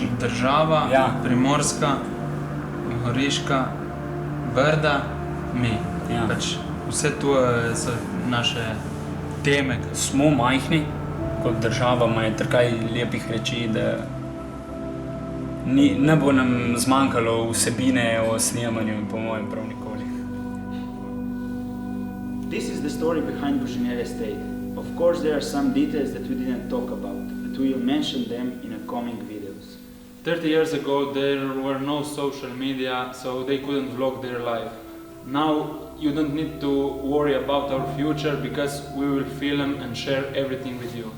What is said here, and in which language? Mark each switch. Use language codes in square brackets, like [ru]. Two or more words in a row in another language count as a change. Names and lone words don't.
[sl] Država, Primorska, Goriška, Brda, mi. Ja. Pač vse to so naše teme. Smo majhni, kot država ima je trkaj lepih reči, da ne bo nam zmanjkalo vsebine o snemanju in po mojem prav nikoli. [en] This is the story behind Božinel Estate. Of course, there are some details that we didn't talk about, but we will mention them in the coming videos. 30 years ago, there were no social media, so they couldn't vlog their life. Now, you don't need to worry about our future because we will film and share everything with you.